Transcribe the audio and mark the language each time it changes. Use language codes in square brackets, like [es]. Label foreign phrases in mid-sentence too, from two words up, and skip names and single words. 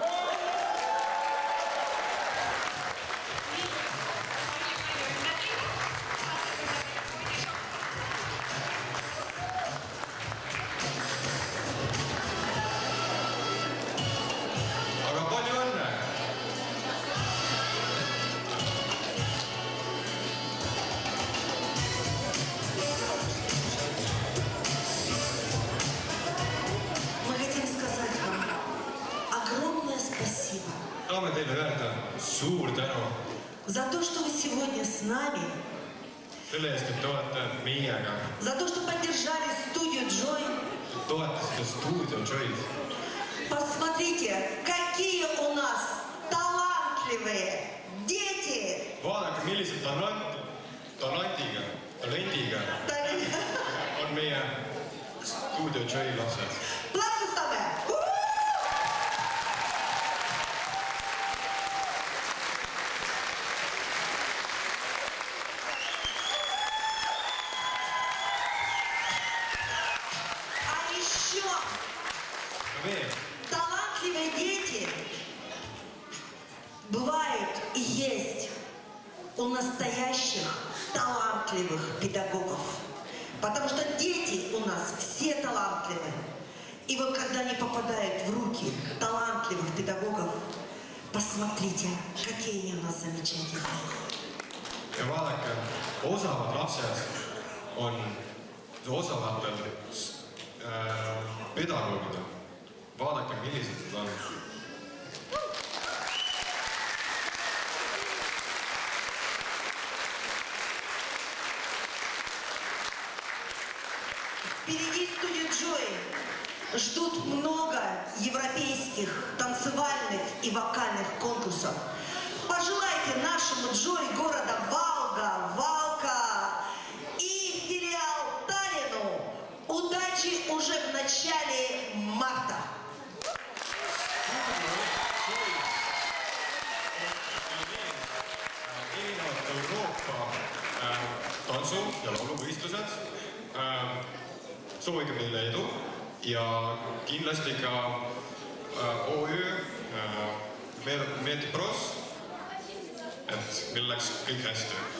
[et] Aga palju õnne! [ru] Мы хотим сказать вам огромное спасибо [et] Tahame teile öelda suur tänu [ru] за то, что вы сегодня с нами, [et] selle eest, et te olete meiega. [ru] за то, что поддержали студию Joy. [et] Toetasite stuudio Joy'd. [ru] Посмотрите, какие у нас талантливые дети. [et] Vaadake, millised talendiga on meie stuudio Joy lapsed. [ru] Плацустаме! А еще [et] Veel, [ru] талантливые дети бывают и есть у настоящих талантливых педагогов. Потому что дети у нас все талантливые. И вот когда они попадают в руки талантливых педагогов, посмотрите, какие они у нас замечательные. [et] ja vaadake, osavad lapsed on osavatel pedagoogidel. Vaadake, millised nad on. [ru] Впереди студию Joy ждут много европейских танцевальных и вокальных конкурсов. Пожелайте нашему Joy города Валка и филиал Таллину удачи уже в начале марта. [et] Erinevad Euroopa tantsu- ja lauluvõistlused. Soovige meile edu ja kindlasti ka OÜ Metpros, et meil läks kõik hästi.